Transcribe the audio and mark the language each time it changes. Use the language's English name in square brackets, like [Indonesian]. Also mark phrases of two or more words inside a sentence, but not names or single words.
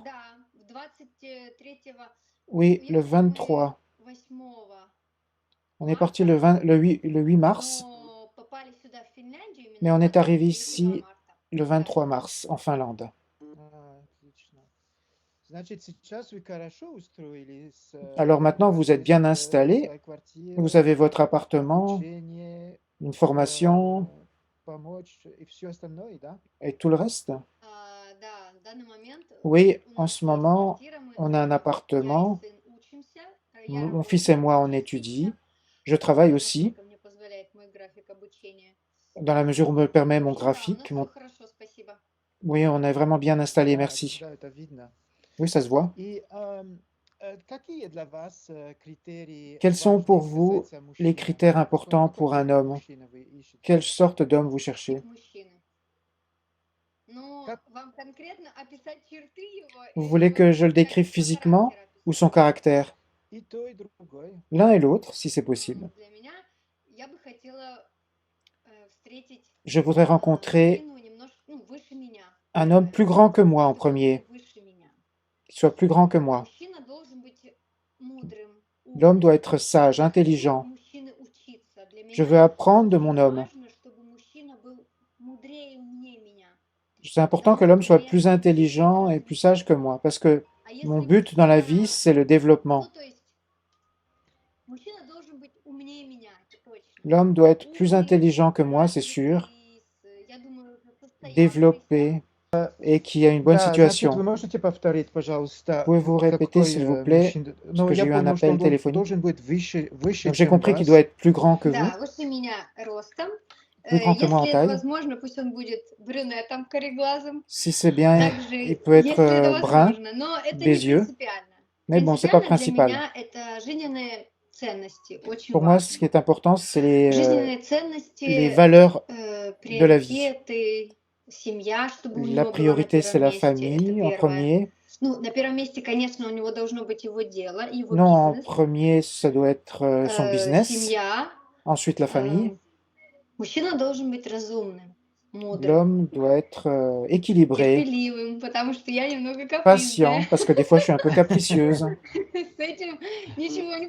[Russian] Да, 23 [French] Oui, le [Russian] уехали мы [French] 23. [Russian] 8 [French] On est parti le 8 mars, [Russian] но попали сюда, в Финляндию, [French] mais [Russian] именно [French] on est arrivé [Russian] 23 [French] ici [Russian] марта. [French] le 23 mars en Finlande. Alors maintenant, vous êtes bien installé, vous avez votre appartement, une formation et tout le reste. [Russian] Да, в данный момент [French] Oui, [Russian] у [French] en [Russian] нас [French] ce [Russian] есть [French] moment, [Russian] квартира, мы, [French] on a un [Russian] я и [French] appartement, [Russian] сын учимся, я [French] mon fils et [Russian] работаю, [French] moi, on [Russian] сын [French] étudie, [Russian] учится, [French] je travaille aussi, [Russian] насколько мне позволяет мой график обучения. [French] dans la mesure où me permet mon [Russian] В общем, да, у нас [French] graphique. [Russian] все хорошо, спасибо. [French] Oui, on est vraiment bien installé, merci. Oui, ça se voit. Quels sont pour vous les critères importants pour un homme? Quelle sorte d'homme vous cherchez? [Russian] Мужчины. Ну, вам конкретно описать черты его [French] Vous [Russian] или [French] voulez [Russian] вот [French] que je le [Russian] как [French] décrive [Russian] его [French] physiquement [Russian] характер [French] ou [Russian] описать? [French] son caractère? L'un et l'autre, si c'est possible. [Russian] Для меня я бы хотела встретить [French] Je voudrais rencontrer [Russian] мужчину немножко, ну, выше меня. [French] un homme plus grand que moi en [Russian] Чтобы он был [French] premier, [Russian] выше меня. [French] qui soit plus grand que moi. [Russian] Мужчина должен быть мудрым, [French] L'homme doit [Russian] умным. [French] être sage, [Russian] Я хочу [French] intelligent. [Russian] мужчины учиться. Для [French] Je [Russian] меня [French] veux apprendre de [Russian] очень [French] mon homme. [Russian] важно, чтобы мужчина был мудрее и умнее меня. [French] C'est important que l'homme soit plus intelligent et plus sage que moi, parce que [Russian] А [French] mon [Russian] если [French] but dans la vie, [Russian] мужчина, [French] c'est le développement. [Russian] ну то есть мужчина должен быть умнее меня, это точно. [French] L'homme doit être plus [Russian] Умный, [French] intelligent que moi, c'est sûr, [Russian] развитый, я думаю, состоявшийся. [French] développé et qui a une bonne [Russian] Да, значит, вы [French] situation. [Russian] можете повторить, пожалуйста, [French] Pouvez-vous répéter, [Russian] какой [French] s'il vous plaît, [Russian] мужчина? [French] parce [Russian] Ну, [French] que j'ai [Russian] я [French] eu un [Russian] понял, что [French] appel [Russian] он [French] téléphonique. [Russian] должен быть выше, [French] Donc j'ai [Russian] чем [French] compris qu'il doit [Russian] вас. [French] être plus grand que vous, [Russian] Да, выше меня ростом. [French] plus grand que moi en [Russian] Если это [French] taille. [Russian] возможно, пусть он будет брюнетом, кореглазым. [French] Si c'est bien, [Russian] Также, [French] il peut être [Russian] если это [French] brun, [Russian] возможно. Но это не [French] des yeux. [Russian] принципиально. [French] Mais bon, c'est pas [Russian] Принципиально для [French] principal. [Russian] меня это жизненные ценности, очень [French] Pour moi, ce [Russian] важно. [French] qui est important, c'est les [Russian] Жизненные ценности, [French] valeurs de la vie. [Russian] приоритеты, семья, чтобы у [French] La [Russian] него была на [French] priorité, c'est [Russian] первом [French] la [Russian] месте, это [French] famille en [Russian] первое. [French] premier. [Russian] Ну, на первом месте, конечно, у него должно быть его дело, его [French] Non, en [Russian] бизнес, [French] premier, ça doit être son business. [Russian] семья. [French] Ensuite, la famille. [Russian] Мужчина должен быть разумным, мудрым, [French] L'homme doit être équilibré, [Russian] терпеливым, потому что я немного [French] patient, [Russian] капризная. [French] parce que des fois, je suis un peu capricieuse. [Russian] С этим ничего не